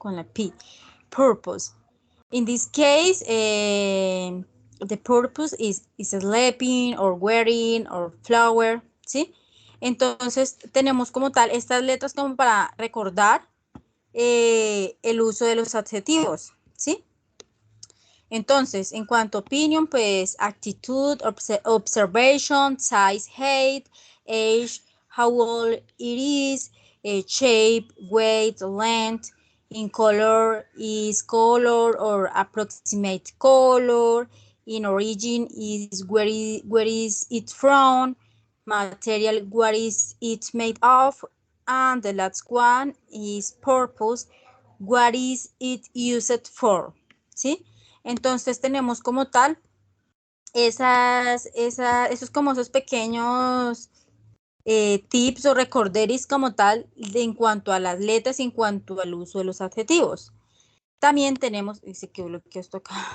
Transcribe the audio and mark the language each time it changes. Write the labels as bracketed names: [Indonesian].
[Spanish] Con la P. [English] Purpose. In this case, the purpose is sleeping or wearing or flower, ¿sí? [Spanish] Entonces tenemos como tal estas letras como para recordar el uso de los adjetivos, ¿sí? Entonces, en cuanto a opinion, pues actitud, [English] observation, size, height, age, how old it is, shape, weight, length, in color is color or approximate color, in origin is where is it from, material, what is it made of, and the last one is purpose, what is it used for, ¿sí? [Spanish] Entonces tenemos como tal esos como esos pequeños tips o recorderis como tal en cuanto a las letras y en cuanto al uso de los adjetivos. También tenemos, dice que bloqueo esto acá.